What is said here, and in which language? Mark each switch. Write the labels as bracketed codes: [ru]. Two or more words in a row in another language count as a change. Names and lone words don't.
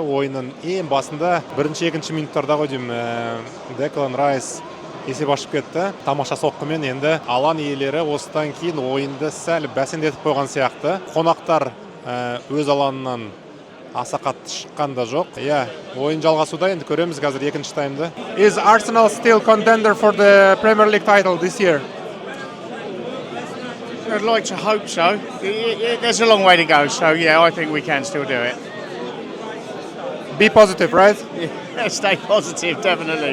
[kk] Ойынның ең басында бірінші-екінші минуттарда ғой деймін, Деклан Райс есеп ашып кетті. Тамаша соққымен енді алаң иелері осыдан кейін ойынды сәл бәсеңдетіп қойған сияқты. Қонақтар өз алаңынан аса қатты шыққан да жоқ. Ойын жалғасуда, енді көреміз қазір екінші таймды. [en] Is Arsenal still contender for the Premier League title this year? I'd like to hope so. There's a long way to go, so yeah, I think we can still do it. Be positive, right? Yeah, stay positive, definitely.